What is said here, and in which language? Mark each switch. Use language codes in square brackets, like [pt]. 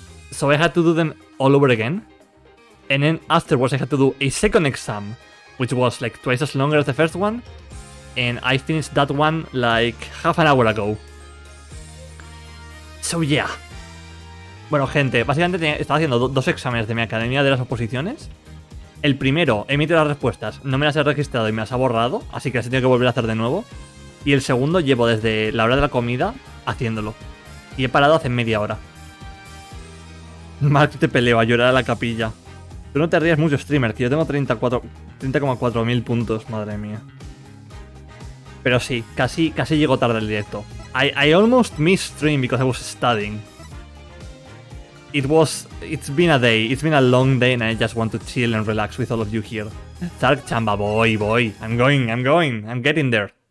[en] So I had to do them all over again. And then afterwards I had to do a second exam, which was like twice as long as the first one. And I finished that one like half an hour ago. So yeah. [es] Bueno, gente, básicamente estaba haciendo dos exámenes de mi academia de las oposiciones. El primero, he emitido las respuestas, no me las he registrado y me las ha borrado, así que las he tenido que volver a hacer de nuevo. Y el segundo llevo desde la hora de la comida haciéndolo. Y he parado hace media hora. Mark, te peleo a llorar a la capilla. Tú no te rías mucho, streamer, que yo tengo 30,4 mil puntos, madre mía. Pero sí, casi llego tarde al directo. [en] I almost missed stream because I was studying. It's been a day, it's been a long day and I just want to chill and relax with all of you here. Zark chamba, boy. I'm getting there.